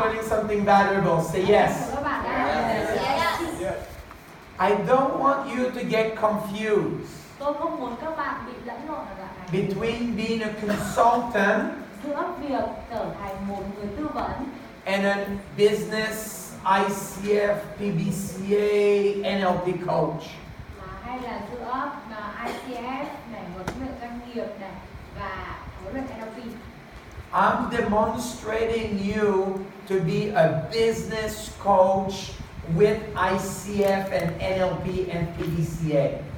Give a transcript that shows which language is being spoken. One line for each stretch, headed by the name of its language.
English: learning something valuable? Say yes.
Vietnamese: Số các bạn đã học điều đó.
English: Yes. I don't want you to get confused
Vietnamese: Tôi không muốn các bạn bị lẫn lộn ở đoạn này
English: between being a consultant
Vietnamese: giữa việc trở thành một người tư vấn
English: and a business ICF, PBCA, NLP coach.
Vietnamese: hay là giữa ICF này, huấn luyện doanh nghiệp này và huấn luyện NLP.
English: I'm demonstrating you to be a business coach with ICF and NLP and PBCA.